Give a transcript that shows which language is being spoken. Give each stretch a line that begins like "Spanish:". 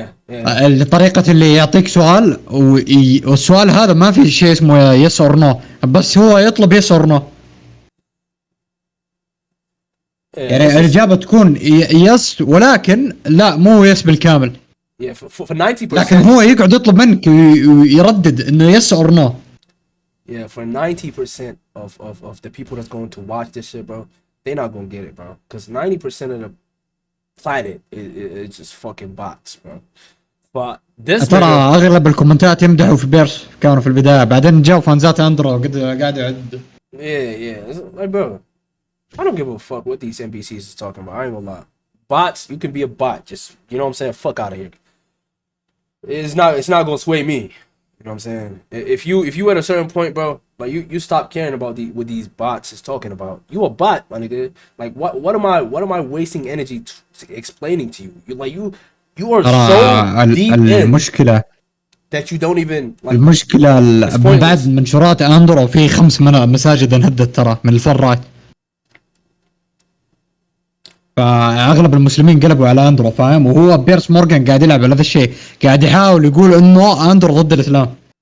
Arabic: الطريقة اللي يعطيك سؤال والسؤال هذا ما في شيء اسمه
English: yes or no,
Arabic: بس هو يطلب يس اور نو. يعني الإجابة تكون يس ولكن لا مو يس بالكامل.
English: For 90%.
Arabic: لكن هو يقعد يطلب منك ويردد إنه
English: Yes or no. Yeah, for 90% of the people that's going to watch this shit, bro, they're not gonna get it, bro. Because 90% of the planet is just fucking bots, bro. But this
Arabic: ترى أغلب الكومنتات يمدحوا في بيرس كانوا في البداية, بعدين جاوا فانزات أندرو قاعد يعد.
English: Yeah. It's like, bro, I don't give a fuck what these NPCs is talking about. I ain't gonna lie. Bots, you can be a bot. Just, you know what I'm saying? Fuck out of here. It's not gonna sway me. You know what I'm saying? If you at a certain point, bro, like you stop caring about what these bots is talking about. You a bot, my nigga. Like what am I wasting energy explaining to you? You are so deep
Arabic: المشكلة
English: that you don't even like.
Arabic: المشكلة من بعد منشورات أندرو في 5 مساجد انهدت ترى من الفرايت. فأغلب المسلمين قلبوا على أندرو, فاهم؟ وهو بيرس مورغان قاعد يلعب على هذا الشيء, قاعد يحاول يقول إنه أندرو ضد الإسلام.